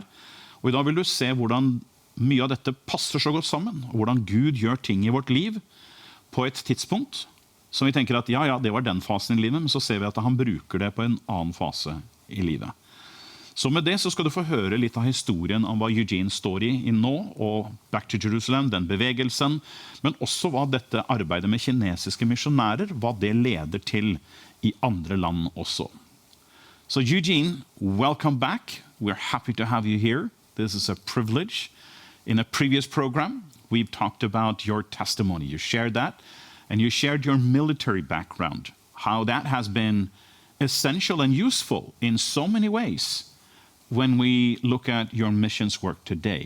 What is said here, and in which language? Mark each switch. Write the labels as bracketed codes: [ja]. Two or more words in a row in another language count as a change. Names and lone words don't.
[no] Og i dag vil du se hvordan mye av dette passer så godt sammen, og hvordan Gud gjør ting i vårt liv på et tidspunkt som vi tenker at ja, det var den fasen i livet, men så ser vi at han bruker det på en annen fase i livet. Så med det så skal du få høre litt av historien om hva Eugene står i nå, og Back to Jerusalem, den bevegelsen, men også hva dette arbeidet med kinesiske misjonærer, hva det leder til i andre land også. [en] So Eugene, welcome back. We're happy to have you here. This is a privilege. In a previous program, we've talked about your testimony. You shared that, and you shared your military background, how that has been essential and useful in so many ways when we look at your missions work today.